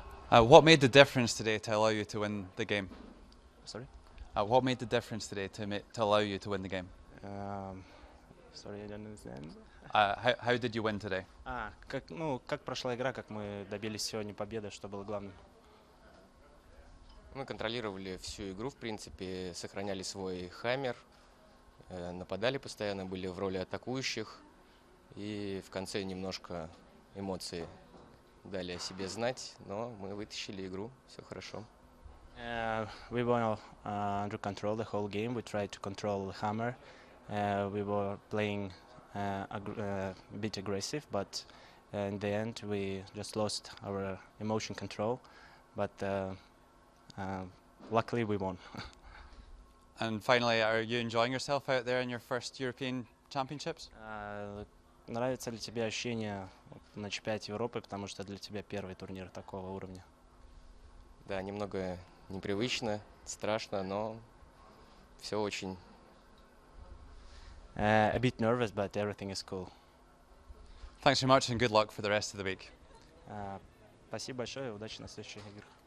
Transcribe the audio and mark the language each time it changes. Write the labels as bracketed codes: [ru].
[en] What made the difference today to allow you to win the game? Sorry? What made the difference today to allow you to win the game? Sorry, I don't understand. How did you win today? [ru] Как прошла игра, как мы добились сегодня победы, что было главным? Мы контролировали всю игру, в принципе, сохраняли свой хаммер, нападали постоянно, были в роли атакующих, и в конце немножко эмоции дали о себе знать, но мы вытащили игру, все хорошо. [en] We were under control the whole game. We tried to control the hammer. We were playing a bit aggressive, but in the end we just lost our emotion control. But luckily we won. And finally, are you enjoying yourself out there in your first European Championships? [ru] Нравится ли тебе ощущение на чемпионате Европы, потому что для тебя первый турнир такого уровня? Да, немного непривычно, страшно, но все очень. [en] A bit nervous, but everything is cool. Thanks very much and good luck for the rest of the week. [ru] Спасибо большое и удачи на следующих играх.